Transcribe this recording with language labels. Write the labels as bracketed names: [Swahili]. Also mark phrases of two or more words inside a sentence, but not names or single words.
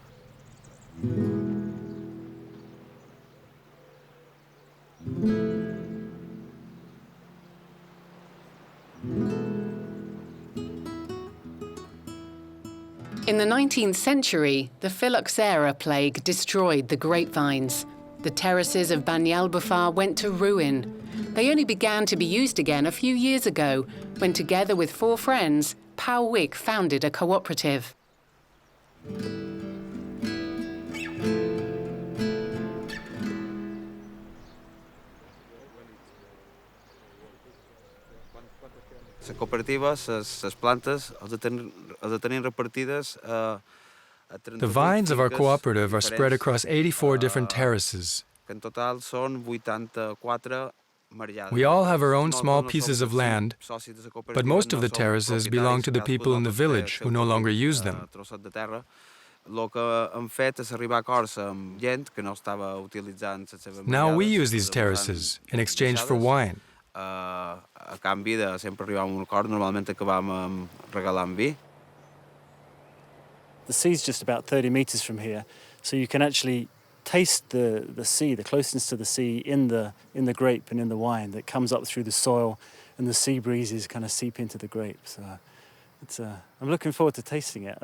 [English] In the 19th century, the phylloxera plague destroyed the grapevines. The terraces of Banyalbufar went to ruin. They only began to be used again a few years ago, when together with 4 friends, Pau Wick founded a cooperative. [Catalan] La cooperativa, les plantes, els de tenir repartides [English] The vines of our cooperative are spread across 84 different terraces. [Catalan] En total són 84 mariades. [English] We all have our own small pieces of land, but most of the terraces belong to the people in the village who no longer use them. [Catalan] El que hem fet és arribar a acords amb gent que no estava utilitzant les seves [English] Now we use these terraces in exchange for wine. [Catalan] A canvi de sempre arribar a un acord, normalment acabam regalant vi. [English] The sea's just about 30 meters from here, so you can actually taste the sea, the closeness to the sea in the grape and in the wine that comes up through the soil, and the sea breezes kind of seep into the grapes. I'm looking forward to tasting it.